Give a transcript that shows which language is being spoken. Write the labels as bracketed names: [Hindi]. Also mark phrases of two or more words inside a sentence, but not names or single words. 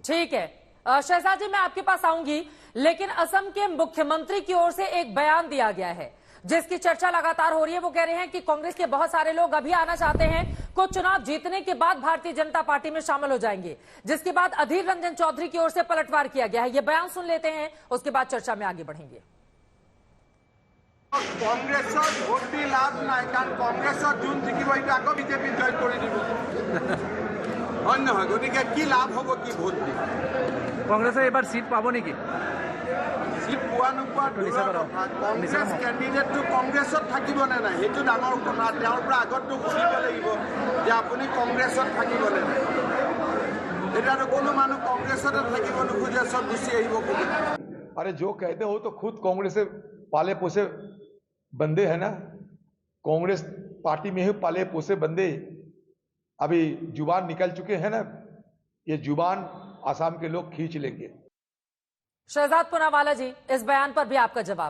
[Hindi] ठीक है शहजाद जी, मैं आपके पास आऊंगी, लेकिन असम के मुख्यमंत्री की ओर से एक बयान दिया गया है जिसकी चर्चा लगातार हो रही है। वो कह रहे हैं कि कांग्रेस के बहुत सारे लोग अभी आना चाहते हैं, कुछ चुनाव जीतने के बाद भारतीय जनता पार्टी में शामिल हो जाएंगे, जिसके बाद अधीर रंजन चौधरी की ओर से पलटवार किया गया है। ये बयान सुन लेते हैं, उसके बाद चर्चा में आगे बढ़ेंगे। [Assamese] কংগ্ৰেছৰ ভোট দি লাভ নাই, কাৰণ কংগ্ৰেছৰ যোন জিকিব সেইটো আকৌ বিজেপিত জইন কৰি দিব, হয় নহয়? গতিকে কি লাভ হ'ব কি ভোট দি? কংগ্ৰেছে এইবাৰ সিট পাব নেকি? সিট পোৱা নোপোৱা দূৰৰ কথা, কংগ্ৰেছ কেণ্ডিডেটটো কংগ্ৰেছত থাকিব নে নাই সেইটো ডাঙৰ কথা। তেওঁৰ পৰা আগতটো সুধিব লাগিব যে আপুনি কংগ্ৰেছত থাকিবনে নাই। এতিয়াতো কোনো মানুহ কংগ্ৰেছতে থাকিব নোখোজে, চব গুচি আহিব খোজে। [Hindi] अरे जो कहते हो तो खुद कांग्रेस से पाले पोसे बंदे हैं ना, कांग्रेस पार्टी में ही पाले पोसे बंदे अभी जुबान निकल चुके हैं ना, ये जुबान आसाम के लोग खींच लेंगे। शहजाद पूनावाला जी, इस बयान पर भी आपका जवाब।